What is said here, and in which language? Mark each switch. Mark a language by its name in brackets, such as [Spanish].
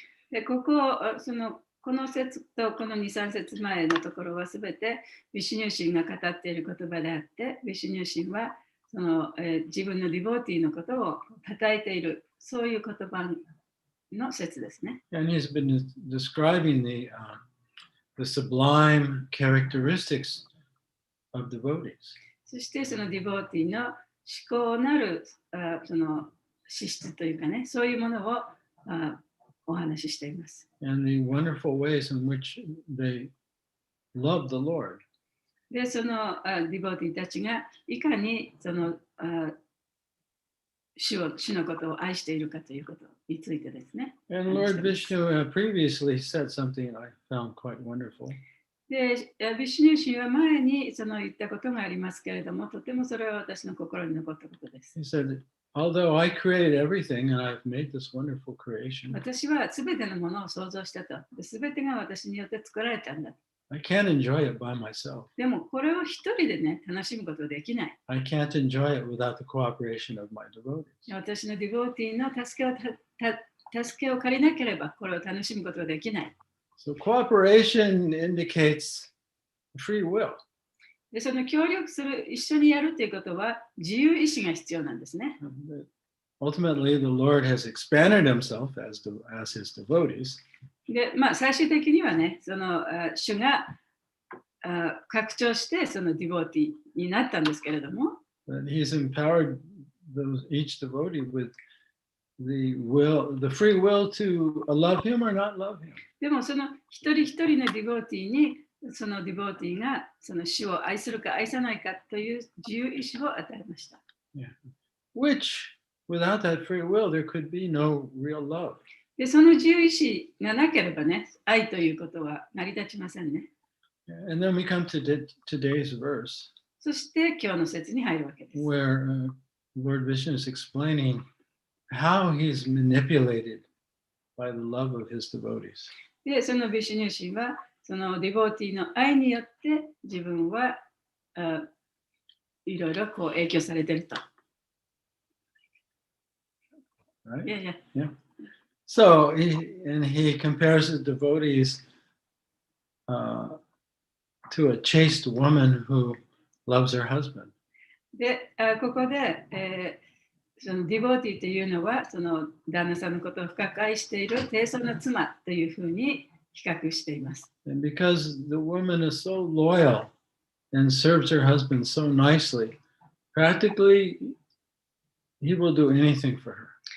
[Japanese] でこの節とこの2、3節前のところはすべてビシュニュー神が語っている言葉であって、ビシュニュー神はその、自分のディボーティーのことを称えている、そういう言葉の説ですね。 [English] And he's been describing the sublime characteristics of devotees. [Japanese] そしてそのディボーティーの思考なるその資質というかね、そういうものをお話ししています。 [English] And the wonderful ways in which they love the Lord. [Japanese] で、そのディボーティーたちがいかにその主のことを愛しているかということについてですね。 [English] And Lord Vishnu previously said something I found quite wonderful. [Japanese] で、ビシュニュー神は前にその言ったことがありますけれども、とてもそれは私の心に残ったことです。 [English] He said, although I created everything and I've made this wonderful creation, [Japanese] 私はすべてのものを創造したと。すべてが私によって作られたんだ。 [English] I can't enjoy it by myself. [Japanese] でもこれを一人でね、楽しむことはできない。 [English] I can't enjoy it without the cooperation of my devotees. [Japanese] 私のディボーティーの助けを借りなければこれを楽しむことはできない。 [English] So cooperation indicates free will. [Japanese] で、その協力する、一緒にやるということは自由意志が必要なんですね。 [English] Ultimately, the Lord has expanded himself as his devotees. [Japanese] で、最終的にはね、その主が拡張してそのディボーティーになったんですけれども、 [English] But he's empowered each devotee with the free will to love him or not love him. [Japanese] でもその一人一人のディボーティーにそのディボーティーがその主を愛するか愛さないかという自由意志を与えました。 [English] Yeah. Which, without that free will, there could be no real love. [Japanese] で、その自由意志がなければね、愛ということは成り立ちませんね。 [English] And then we come to today's verse [Japanese] そして今日の説に入るわけです。 [English] where Lord Vishnu is explaining how he's manipulated by the love of his devotees. [Japanese] で、そのビシュニュー神は、そのディボーティーの愛によって自分はいろいろこう影響されていると。 [English] Right? [Japanese] いやいや、 [English] So he compares the devotees to a chaste woman who loves her husband. [Japanese] で、ここで、そのディボーティーというのは、その旦那さんのことを深く愛している低層な妻というふうに比較しています。 [English] And because the woman is so loyal and serves her husband so nicely, practically he will do anything for her.